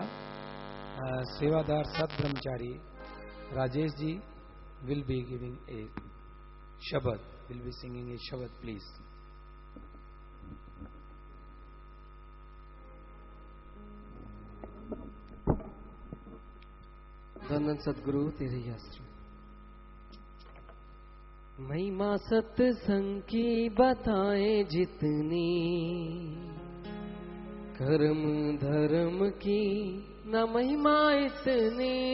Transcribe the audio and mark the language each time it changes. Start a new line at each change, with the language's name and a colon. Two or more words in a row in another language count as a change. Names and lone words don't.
English: सेवादार सत ब्रह्मचारी राजेश जी will be giving a shabad, will be singing a shabad, please.
Hindi: धन धन सतगुरु तेरे ही आसरा। महिमा सत्संग की बताएं जितनी, कर्म धर्म की न महिमा इतनी।